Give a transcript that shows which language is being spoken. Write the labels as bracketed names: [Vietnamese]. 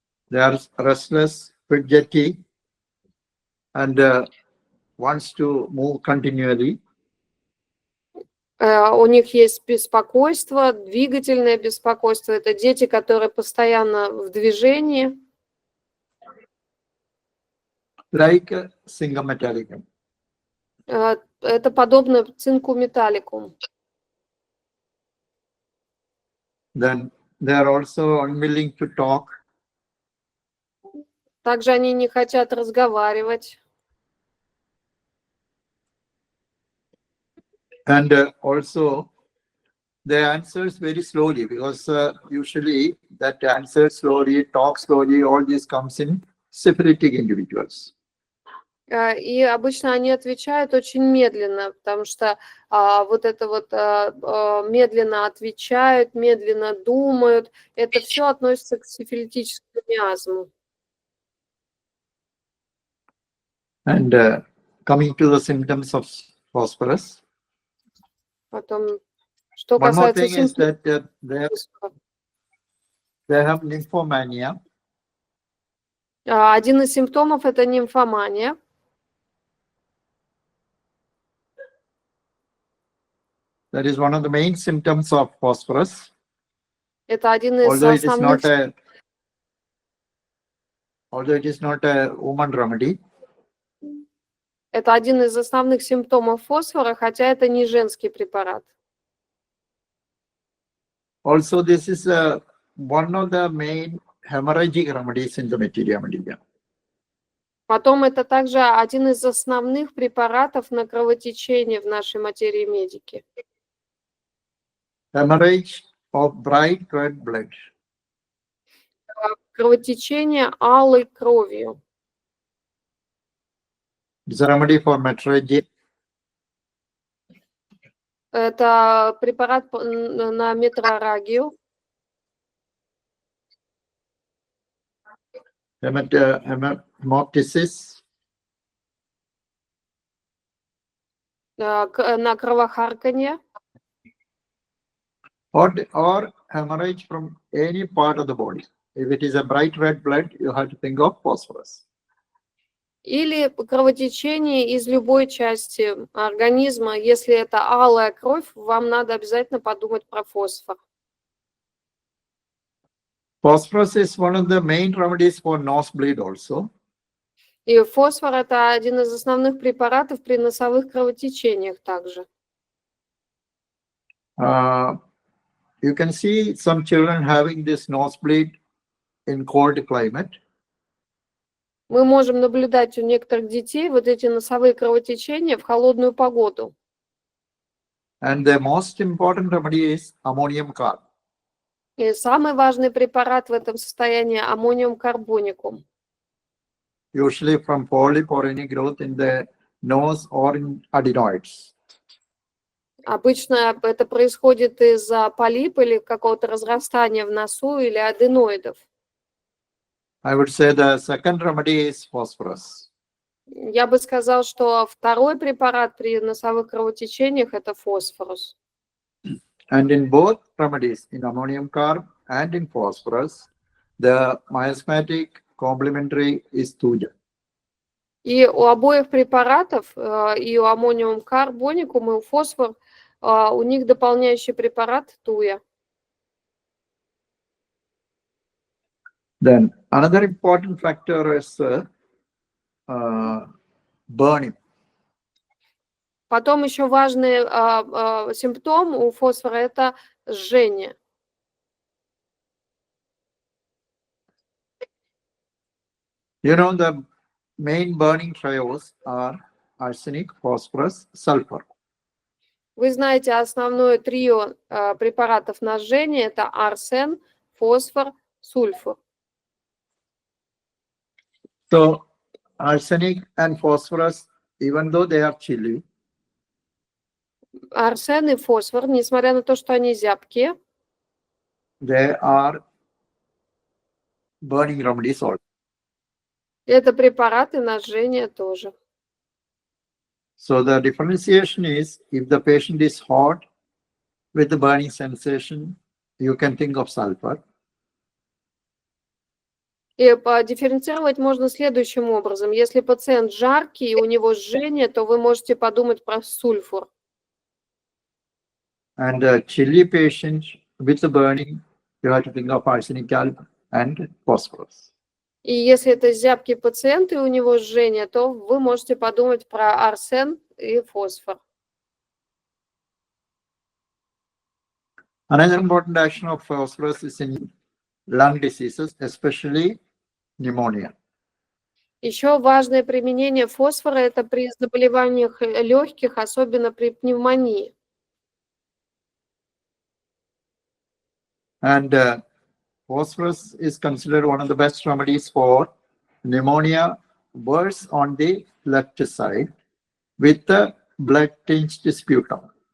[English] They are restless, fidgety, and wants to move continually. [Russian] У них есть беспокойство, двигательное беспокойство. Это дети, которые постоянно в движении. [English] Like Synga metallicum. [Russian] Это подобно цинку металликум. [English] Then they are also unwilling to talk. [Russian] Также они не хотят разговаривать. [English] And also they answers very slowly because usually that answer slowly, talk slowly, all this comes in syphilitic individuals. [Russian] И обычно они отвечают очень медленно, потому что вот это вот медленно отвечают, медленно думают, это все относится к сифилитическому миазму. [English] And coming to the symptoms of phosphorus. [Russian] Потом, что [English] One more [Russian] касается [English] thing is that [Russian] симптомов, [English] they have nymphomania. [Russian] один из симптомов – это нимфомания. [English] That is one of the main symptoms of phosphorus. [Russian] Это один из [English] Although it is not a woman remedy. [Russian] Это один из основных симптомов фосфора, хотя это не женский препарат. [English] Also, this is one of the main hemorrhagic remedies in the Materia Medica. [Russian] Потом это также один из основных препаратов на кровотечение в нашей материи медики. [English] Hemorrhage of bright red blood. [Russian] Кровотечение алой кровью. [English] It's a remedy for metrorrhagia. [Russian] Это препарат на метроррагию. [English] Hemoptysis. [Russian] На кровохарканье. [English] Or hemorrhage from any part of the body. If it is a bright red blood, you have to think of phosphorus. [Russian] Или кровотечение из любой части организма. Если это алая кровь, вам надо обязательно подумать про фосфор. [English] Phosphorus is one of the main remedies for nosebleed also. [Russian] И фосфор – это один из основных препаратов при носовых кровотечениях также. [English] You can see some children having this nosebleed in cold climate. [Russian] Мы можем наблюдать у некоторых детей вот эти носовые кровотечения в холодную погоду. [English] And the most important remedy is ammonium carb. [Russian] И самый важный препарат в этом состоянии – аммониум карбоникум. [English] Usually from polyp or any growth in the nose or in adenoids. [Russian] Обычно это происходит из-за полипа или какого-то разрастания в носу или аденоидов. [English] I would say the second remedy is phosphorus. [Russian] Я бы сказал, что второй препарат при носовых кровотечениях – это фосфорус. [English] And in both remedies, in ammonium carb and in phosphorus, the miasmatic complementary is tuja. [Russian] И у обоих препаратов, и у аммониум карбоникум, и у фосфор, у них дополняющий препарат туя. [English] Then another important factor is burning. [Russian] Потом еще важный симптом у фосфора – это жжение. [English] You know, the main burning trios are arsenic, phosphorus, sulfur. [Russian] Вы знаете, основное трио препаратов на жжение – это арсен, фосфор, сульфур. [English] So arsenic and phosphorus, even though they are chilly, [Russian] Арсен и фосфор, несмотря на то, что они зябкие, [English] they are burning remedies also. [Russian] это препараты на жжение тоже. [English] So the differentiation is, if the patient is hot with the burning sensation, you can think of sulfur. [Russian] И дифференцировать можно следующим образом. Если пациент жаркий и у него жжение, то вы можете подумать про сульфур. [English] And a chilly patient with the burning, you have to think of arsenic and phosphorus. [Russian] И если это зябкий пациент и у него жжение, то вы можете подумать про арсен и фосфор. [English] Another important action of phosphorus is in lung diseases, especially pneumonia. [Russian] Еще важное применение фосфора – это при заболеваниях легких, особенно при пневмонии. [English] And phosphorus is considered one of the best remedies for pneumonia worse on the left side with the blood-tinged sputum.